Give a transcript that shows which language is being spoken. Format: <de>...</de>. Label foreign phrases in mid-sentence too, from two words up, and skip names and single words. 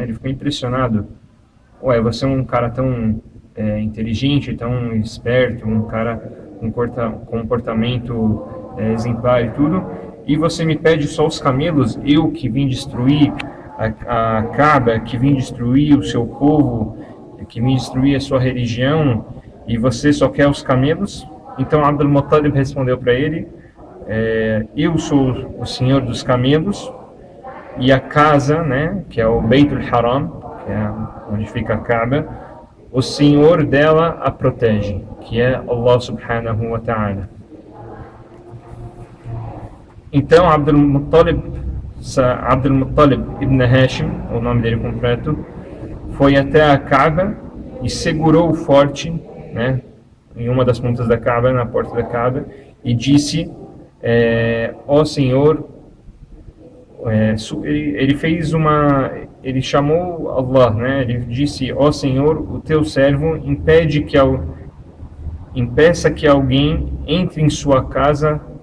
<pt>Ele ficou impressionado. Você é um cara tão inteligente, tão esperto, um cara com comportamento exemplar e tudo, e você me pede só os camelos, eu que vim destruir a Kaaba, que vim destruir o seu povo, que vim destruir a sua religião, e você só quer os camelos? Então Abdul Muttalib respondeu para ele, eu sou o senhor dos camelos, e a casa, né, que é o Beit al-Haram, que é onde fica a Kaaba, o senhor dela a protege, que é</pt> <ar>الله سبحانه وتعالى.</ar> <pt>Então Abdul Muttalib ibn Hashim, o nome dele completo, foi até a Kaaba e segurou o forte, né, em uma das pontas da Kaaba, na porta da Kaaba, e disse, ó Senhor, ele chamou Allah, né, ele disse, ó Senhor, o teu servo impeça que alguém entre em sua casa.</pt>